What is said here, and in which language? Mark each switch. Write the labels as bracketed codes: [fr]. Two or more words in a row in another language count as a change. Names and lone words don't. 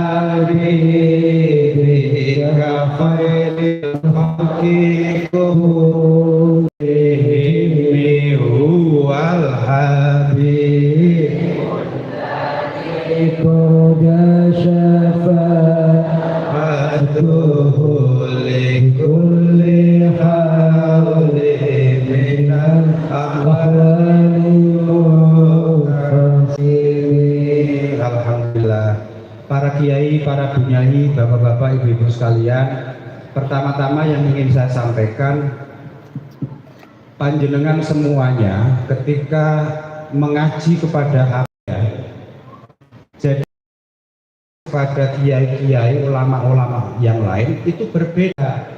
[ar] حبيبك خير الخلق كلهم هو الحبيب قد شفاعته لكل هول من الأهوال منفسر. [id] Alhamdulillah. Para kiai, para bunyai, bapak-bapak, ibu-ibu sekalian, pertama-tama yang ingin saya sampaikan, panjenengan semuanya ketika mengaji kepada Abuya, jadi pada kiai-kiai, ulama-ulama yang lain itu berbeda.